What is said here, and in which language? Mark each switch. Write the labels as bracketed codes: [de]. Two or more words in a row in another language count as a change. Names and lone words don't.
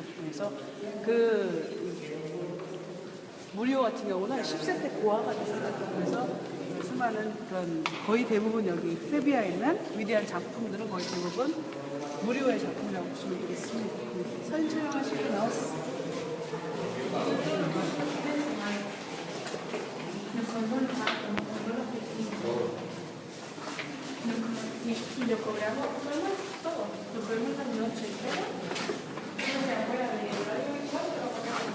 [ko] 그래서 그 무리오 같은 경우는 10세 때 고아가 됐어요. 그래서 수많은 그런 거의 대부분 여기 세비야에 있는 위대한 작품들은 거의 대부분 무리오의 작품이라고 보시면 되겠습니다. 사진 촬영하시고 나왔습니다. [es] Y lo cobramos todo, lo cobramos la noche entera. No se acuerda de horario y cuánto lo pagamos.